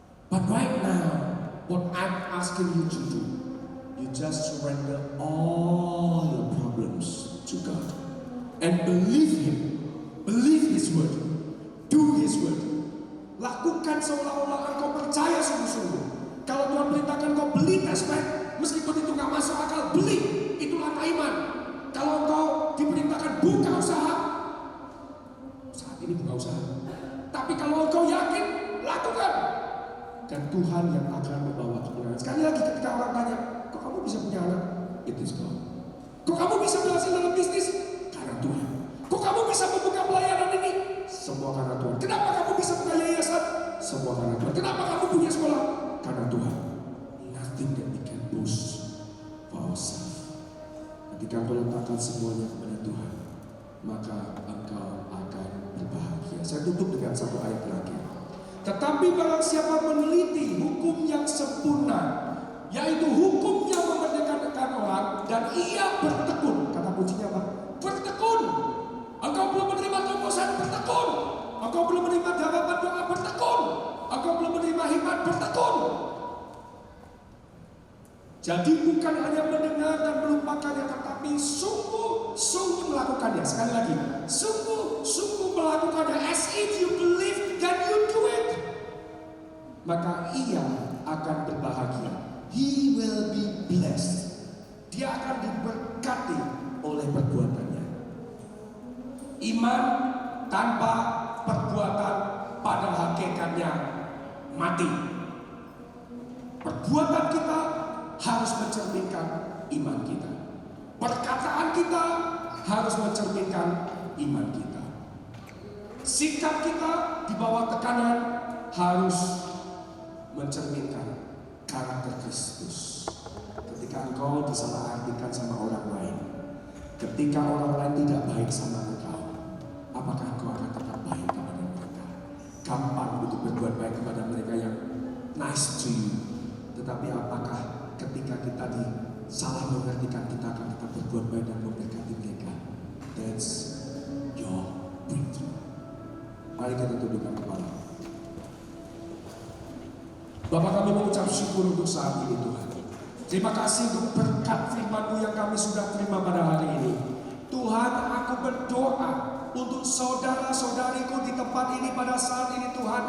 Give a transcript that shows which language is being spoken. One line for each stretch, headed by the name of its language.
English: But right now, what I'm asking you to do, you just surrender all your problems to God and believe Him, believe His word, do His word.
Indonesian: Lakukan seolah-olah engkau percaya sungguh-sungguh. Kalau Tuhan perintahkan kau beli tespek, meskipun itu nggak masuk akal, beli. Itu langkah iman. Kalau engkau diperintahkan buka usaha, saat ini buka usaha. Tapi kalau engkau yakin, lakukan. Dan Tuhan yang akan membawa kemenangan. Sekali lagi ketika orang tanya, kok kamu bisa punya anak?
English: It is God.
Indonesian: Kok kamu bisa berhasil dalam bisnis? Karena Tuhan. Kok kamu bisa membuka pelayanan ini? Semua karena Tuhan. Kenapa kamu bisa buka yayasan? Semua karena Tuhan. Kenapa kamu punya sekolah? Karena Tuhan.
English: Nothing that we can boast for ourselves.
Indonesian: Ketika engkau letakkan semuanya kepada Tuhan, maka engkau akan berbahagia. Saya tutup dengan 1 ayat terakhir. Tetapi barang siapa meneliti hukum yang sempurna, yaitu hukum yang memerdekakan orang, dan ia bertekun. Kata kuncinya apa? Bertekun. Engkau belum menerima tebusan, bertekun. Engkau belum menerima jawaban doa, bertekun. Engkau belum menerima hikmat, bertekun. Jadi bukan hanya mendengar dan melupakannya, tetapi sungguh melakukannya. Sekali lagi, sungguh melakukannya.
English: As if you believe, then you do it.
Indonesian: Maka ia akan berbahagia.
English: He will be blessed.
Indonesian: Dia akan diberkati oleh perbuatannya. Iman tanpa perbuatan pada hakikatnya mati. Perbuatan kita harus mencerminkan iman kita. Perkataan kita harus mencerminkan iman kita. Sikap kita di bawah tekanan harus mencerminkan karakter Kristus. Ketika engkau disalahartikan sama orang lain, ketika orang lain tidak baik sama engkau, apakah engkau akan tetap baik kepada mereka? Gampang untuk berbuat baik kepada mereka yang
English: nice to you.
Indonesian: Tetapi apakah ketika kita salah mengertikan, kita akan tetap berbuat baik dan memberkati mereka?
English: That's your breakthrough.
Indonesian: Mari kita tundukkan kepala. Bapak, kami mengucap syukur untuk saat ini Tuhan. Terima kasih untuk berkat firman-Mu yang kami sudah terima pada hari ini. Tuhan, aku berdoa untuk saudara-saudariku di tempat ini pada saat ini Tuhan.